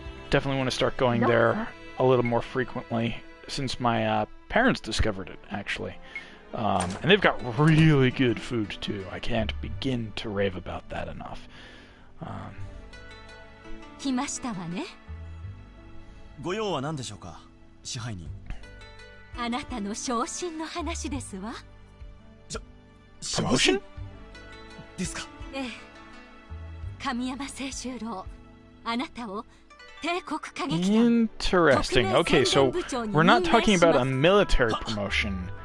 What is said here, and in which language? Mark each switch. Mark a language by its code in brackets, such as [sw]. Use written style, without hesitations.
[en] Definitely want to start going there a little more frequently, since my parents discovered it, actually. And they've got really good food, too. I can't begin to rave about that enough. [ja] 来ましたわね。ご用は何でしょうか、支配人。あなたの昇進の話ですわ。昇進ですか。ええ。神山清修郎、あなたを帝国歌劇団。 [en] Interesting. Okay, so we're not talking about a military promotion.